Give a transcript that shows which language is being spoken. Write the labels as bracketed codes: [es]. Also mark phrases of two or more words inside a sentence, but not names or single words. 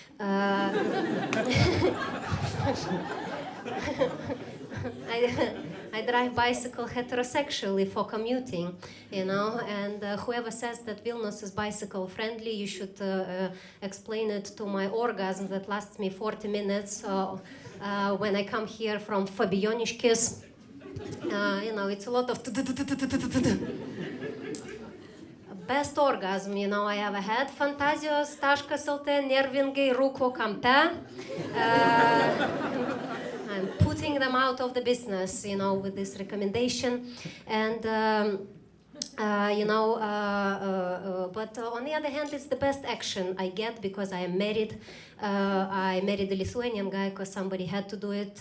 [en] I drive bicycle heterosexually for commuting, you know, and whoever says that Vilnius is bicycle friendly, you should explain it to my orgasm that lasts me 40 minutes when I come here from Lietuviškas. You know, it's a lot of best orgasm, you know, I ever had. [lt] Fantazijos.lt, nervingai rūko kampe. [en] I'm putting them out of the business, you know, with this recommendation. And, you know, but on the other hand, it's the best action I get because I am married. I married a Lithuanian guy because somebody had to do it.